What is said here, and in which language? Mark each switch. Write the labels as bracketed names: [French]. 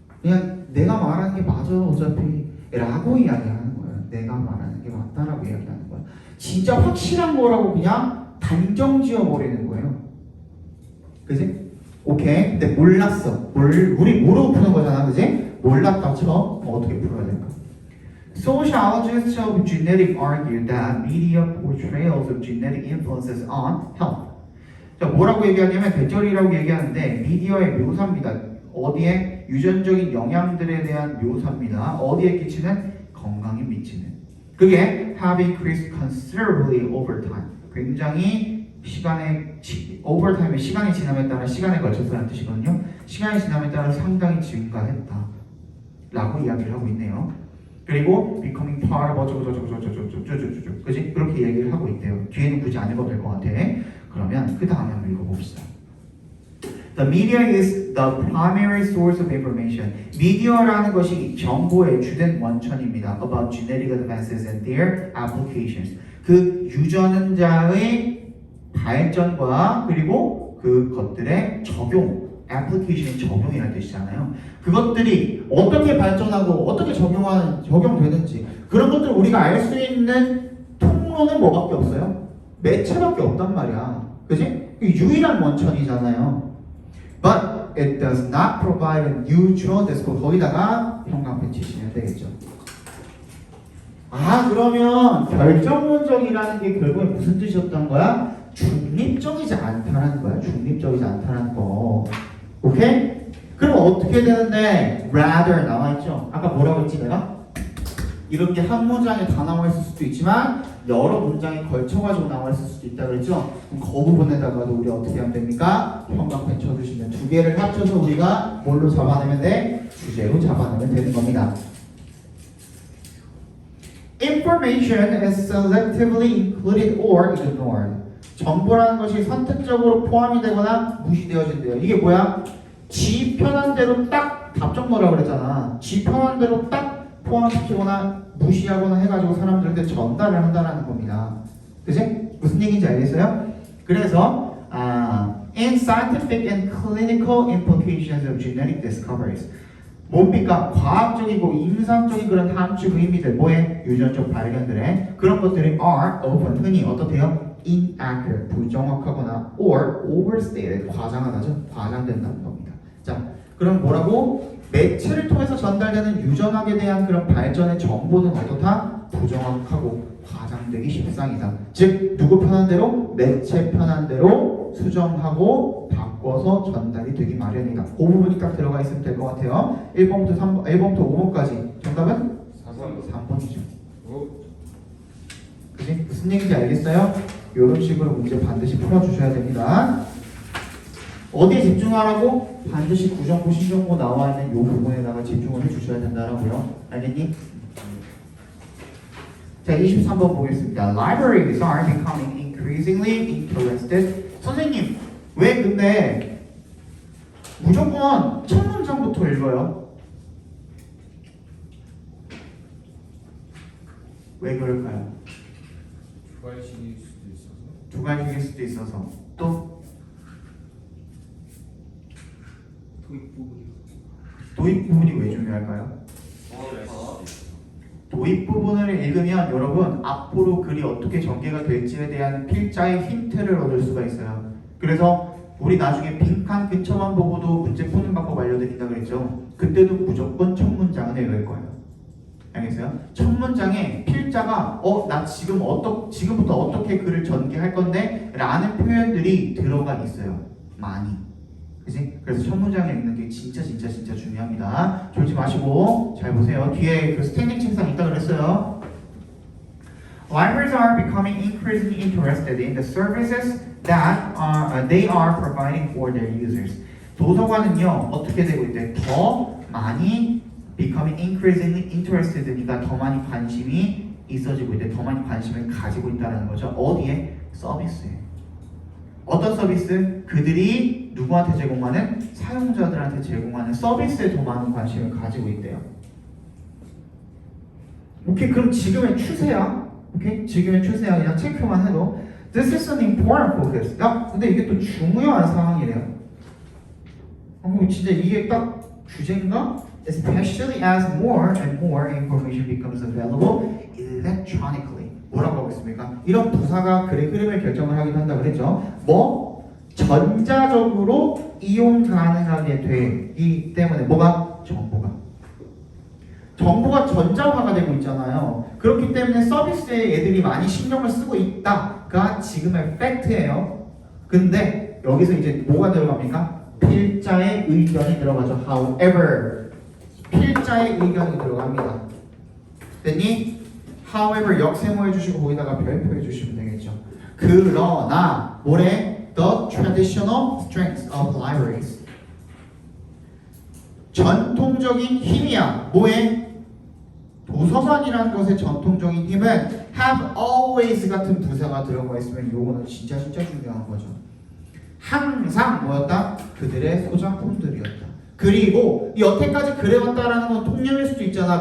[Korean] 그냥 내가 말하는 게 맞아 어차피 라고 이야기하는 거예요. 내가 말하는 게 맞다라고 이야기하는 거야. 진짜 확실한 거라고 그냥 단정 지어버리는 거예요. 그지? 오케이. 근데 몰랐어. 우리 모르고 푸는 거잖아. 그지? 몰랐다 쳐. 어떻게 풀어야 될까? [English] Sociologists of genetic argue that media portrayals of genetic influences on health. [Korean] 자, 뭐라고 얘기하냐면 대절이라고 얘기하는데 미디어의 묘사입니다. 어디에? 유전적인 영향들에 대한 묘사입니다. 어디에 끼치는? 건강에 미치는. 그게 [English] have increased considerably over time. [Korean] 굉장히 [English] over time [Korean] 의 시간이 지남에 따라 시간에 걸쳐서라는 뜻이거든요. 시간이 지남에 따라 상당히 증가했다. 라고 이야기를 하고 있네요. 그리고 [English] becoming part of [Korean] 어쩌고저쩌고저쩌고저쩌고저쩌고 그지? 그렇게 얘기를 하고 있대요. 뒤에는 굳이 안 읽어도 될 것 같아. 그러면 그 다음에 한번 읽어봅시다. [English] The media is the primary source of information. [Korean] 미디어라는 것이 정보의 주된 원천입니다. [English] About genetic advances and their applications. [Korean] 그 유전자의 발전과 그리고 그 것들의 적용 application이 적용이라는 뜻이잖아요. 그것들이 어떻게 발전하고 어떻게 적용되는지 그런 것들 우리가 알 수 있는 통로는 뭐밖에 없어요? 매체밖에 없단 말이야. 그지? 유일한 원천이잖아요. [English] But it does not provide a neutral discourse. [Korean] 거기다가 형광펜 치시면 되겠죠. 아, 그러면 결정론적이라는 게 결국에 무슨 뜻이었던 거야? 중립적이지 않다라는 거야. 중립적이지 않다라는 거. 오케이? 그럼 어떻게 되는데? rather 나와있죠? 아까 뭐라고 했지 내가? 이렇게 한 문장에 다 나와 있을 수도 있지만 여러 문장에 걸쳐가지고 나와 있을 수도 있다 그랬죠? 그럼 그 부분에다가도 우리 어떻게 하면 됩니까? 형광펜 쳐주시면 두 개를 합쳐서 우리가 뭘로 잡아내면 돼? 주제로 잡아내면 되는 겁니다. [English] Information is selectively included or ignored. [Korean] 정보라는 것이 선택적으로 포함이 되거나 무시되어진대요. 이게 뭐야? 지 편한 대로 딱 답정 넣으라고 그랬잖아. 지 편한 대로 딱 포함시키거나 무시하거나 해가지고 사람들한테 전달을 한다는 겁니다. 그치? 무슨 얘기인지 알겠어요? 그래서 [English] in scientific and clinical implications of genetic discoveries [Korean] 뭡니까? 과학적이고 임상적인 그런 함축 의미들 뭐에? 유전적 발견들에 그런 것들이 [English] are often [Korean] 흔히 어떻대요? [English] inaccurate [Korean] 부정확하거나 [English] or overstated [Korean] 과장하다죠? 과장된다는 겁니다. 자, 그럼 뭐라고? 매체를 통해서 전달되는 유전학에 대한 그런 발전의 정보는 어떻다? 부정확하고 과장되기 십상이다. 즉 누구 편한 대로? 매체 편한 대로 수정하고 바꿔서 전달이 되기 마련이다. 그 부분이 딱 들어가 있으면 될 것 같아요. 1번부터 5번까지 정답은? 3번이죠. 그치? 무슨 얘기인지 알겠어요? 이런 식으로 문제 반드시 풀어주셔야 됩니다. 어디에 집중하라고? 반드시 구정보, 신정보 나와 있는 이 부분에다가 집중을 해주셔야 된다라고요. 알겠니? 자, 23번 보겠습니다. [English] Libraries are becoming increasingly interested. [Korean] 선생님, 왜 근데 무조건 첫 문장부터 읽어요? 왜 그럴까요? 부활식일 수도 있어서. 두 가지일 수도 있어서 또 도입 부분이 왜 중요할까요? 도입 부분을 읽으면 여러분 앞으로 글이 어떻게 전개가 될지에 대한 필자의 힌트를 얻을 수가 있어요. 그래서 우리 나중에 빈칸 근처만 보고도 문제 푸는 방법 알려드린다 그랬죠. 그때도 무조건 첫 문장을 읽을 거예요. 알겠어요? 첫 문장에 필자가 나 지금부터 어떻게 글을 전개할 건데 라는 표현들이 들어가 있어요. 많이. 그치? 그래서 첫 문장을 읽는 게 진짜 중요합니다. 졸지 마시고 잘 보세요. 뒤에 그 스탠딩 책상 있다 그랬어요. [English] Libraries are becoming increasingly interested in the services that they are providing for their users. [Korean] 도서관은요 어떻게 되고 있대? 더 많이 [English] becoming increasingly interested [Korean] 니까 더 많이 관심이 있어지고 있대. 더 많이 관심을 가지고 있다는 거죠. 어디에? 서비스에. 어떤 서비스? 그들이 누구한테 제공하는? 사용자들한테 제공하는 서비스에 더 많은 관심을 가지고 있대요. 오케이, 그럼 지금의 추세야. 오케이, 지금의 추세야. 그냥 체크만 해도 [English] This is an important focus. [Korean] 야, 근데 이게 또 중요한 상황이래요. 진짜 이게 딱 주제인가? [English] Especially as more and more information becomes available electronically. [Korean] 뭐라고 하고 있습니까? 이런 부사가 글의 흐름을 결정을 하기도 한다 그랬죠. 뭐? 전자적으로 이용 가능하게 되기 때문에 뭐가? 정보가 전자화가 되고 있잖아요. 그렇기 때문에 서비스에 애들이 많이 신경을 쓰고 있다가 지금의 팩트예요. 근데 여기서 이제 뭐가 들어갑니까? 필자의 의견이 들어가죠. However, 필자의 의견이 들어갑니다. 됐니? However 역세모 해주시고 거기다가 별표 해주시면 되겠죠. 그러나 뭐래? [English] The traditional strengths of libraries. [Korean] 전통적인 힘이야. 뭐에? 도서관이라는 것의 전통적인 힘은 [English] have always [Korean] 같은 부사가 들어가 있으면 요거는 진짜 중요한 거죠. 항상 뭐였다? 그들의 소장품들이었다. 그리고 여태까지 그래왔다라는 건 통념일 수도 있잖아.